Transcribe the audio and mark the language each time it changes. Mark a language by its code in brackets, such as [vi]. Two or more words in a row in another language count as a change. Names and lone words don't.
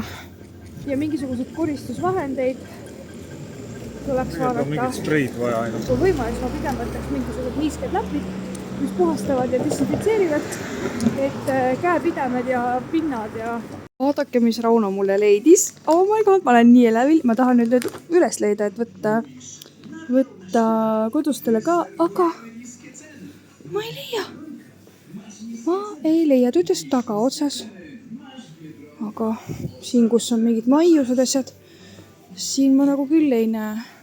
[et] Ja mingisuguseid koristusvahendeid tuleks vaadata. Mingid spreid vaja ainult. Kui võimalus, ma pigem võtaks mingisugused niisked läpid, mis puhastavad ja desinfitseerivad, et käepidemed ja pinnad ja... Vaadake, mis Rauno mulle leidis. [en] Oh my god, [et] ma olen nii elevil. Ma tahan nüüd üles leida, et võtta kodustele ka, aga ma ei leia. Ma ei leia, ta ütles taga otsas. Aga siin, kus on mingid maiused asjad, siin ma nagu küll ei näe.